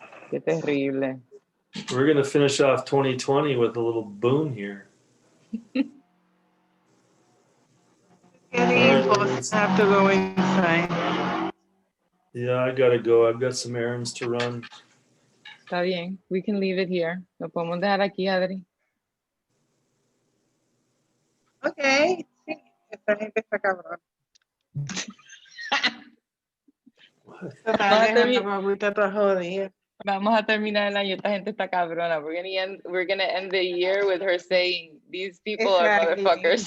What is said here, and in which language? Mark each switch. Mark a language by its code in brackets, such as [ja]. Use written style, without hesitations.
[es] Qué terrible. [en] We're gonna finish off 2020 with a little boom here. Getting close. I have to go inside. Yeah, I gotta go. I've got some errands to run. [es] Está bien. [en] We can leave it here. [es] Lo podemos dejar aquí, Adri. [en] Okay. [es] Sí, esta gente está cabrón. Total, deja la guaguita toda jodida. Vamos a terminar el año. Esta gente está cabrona. [en] We're gonna end the year with her saying, "These people are motherfuckers."